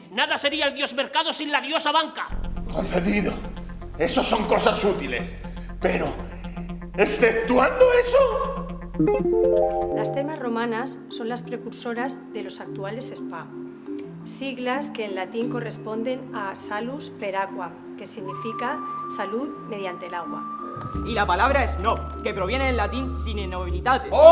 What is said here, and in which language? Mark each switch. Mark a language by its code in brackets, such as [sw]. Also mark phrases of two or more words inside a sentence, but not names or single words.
[es] Nada sería el dios mercado sin la diosa banca. Concedido. Eso son cosas útiles. Pero, exceptuando eso... Las termas romanas son las precursoras de los actuales spa, siglas que en latín corresponden a [la] salus per aqua, [es] que significa salud mediante el agua. Y la palabra snob, que proviene del latín [la] sine nobilitate.